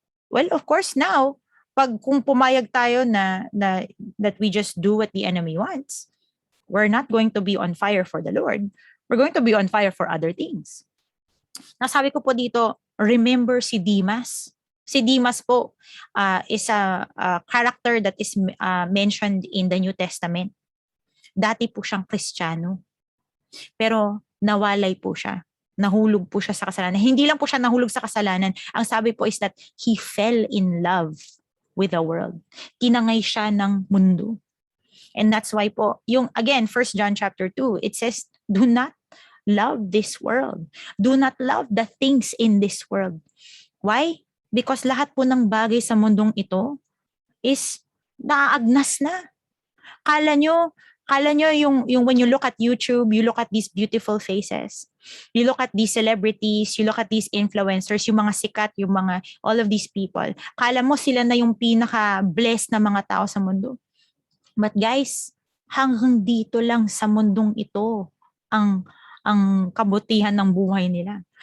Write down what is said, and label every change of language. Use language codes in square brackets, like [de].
[en] Well, of course, now, [tl] kung pumayag tayo na [en] that we just do what the enemy wants, we're not going to be on fire for the Lord. We're going to be on fire for other things. [tl] Nasabi ko po dito, [en] remember si Demas. Si Demas po is a character that is mentioned in the New Testament. [tl] Dati po siyang Kristiyano. Pero nawalay po siya. Nahulog po siya sa kasalanan. Hindi lang po siya nahulog sa kasalanan. Ang sabi po [en] is that he fell in love with the world. [tl] Tinangay siya ng mundo. And that's why po, yung again, 1 John chapter 2, it says, [en] do not love this world. Do not love the things in this world. Why? [tl] Because lahat po ng bagay sa mundong ito is naaagnas na. Kala nyo yung [en] when you look at YouTube, you look at these beautiful faces. You look at these celebrities, you look at these influencers, [tl] yung mga sikat, yung mga, [en] all of these people. [tl] Kala mo sila na yung pinaka-blessed na mga tao sa mundo. But guys, hanggang dito lang sa mundong ito ang kabutihan ng buhay nila.